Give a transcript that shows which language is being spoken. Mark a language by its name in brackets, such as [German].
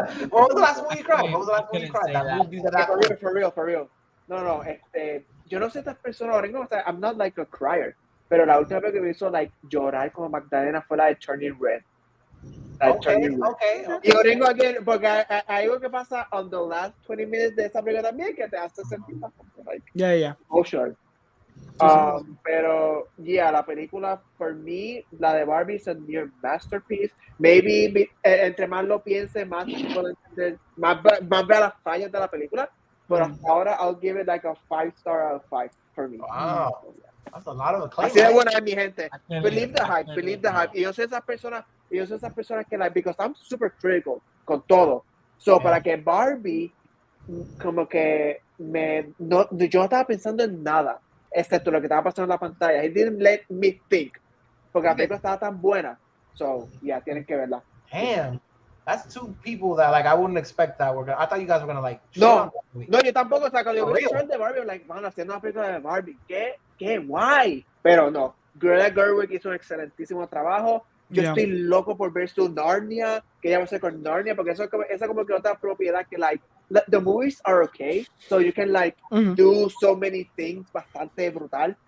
[English] What was the last movie you cried? What was the last movie you cried? That movie that For real. [Spanish] No, yo no sé estas personas, Corengo, o sea, [English] I'm not like a crier, [Spanish] pero la última vez que me hizo like llorar como Magdalena fue la de Turning Red. [English] Okay. [Spanish] Y Corengo, again, porque hay algo que pasa [English] on the last 20 minutes [Spanish] de esa película también que te hace sentir bastante like [English] Yeah. [Spanish] emotional. Pero la película, for me, la de Barbie es [English] a near masterpiece. [Spanish] Maybe entre más lo piense, más vea las fallas de la película. Pero hasta ahora, [English] I'll give it like a 5-star out of 5 for me. Wow. That's a lot of acclaim. [Spanish] Así de buena es mi gente. [English] Believe the hype. [Spanish] Y yo soy esas personas que like, [English] because I'm super critical [Spanish] con todo. So, para que Barbie, como que yo no estaba pensando en nada, excepto lo que estaba pasando en la pantalla. [English] It didn't let me think. [Spanish] Porque la película estaba tan buena. So, tienen que verla. [English] Damn. That's two people that like I wouldn't expect that we're gonna. I thought you guys were gonna like. [Spanish] No, yo tampoco. O sea, cuando yo vi el trailer de Barbie, like, man, haciendo una película de Barbie, ¿qué? Why? Pero no, Greta Gerwig hizo un excelentísimo trabajo. Yo estoy loco por ver su Narnia, que ella va a hacer con Narnia, porque esa como que otra propiedad que like [English] the movies are okay, so you can like do so many things [Spanish] bastante brutal.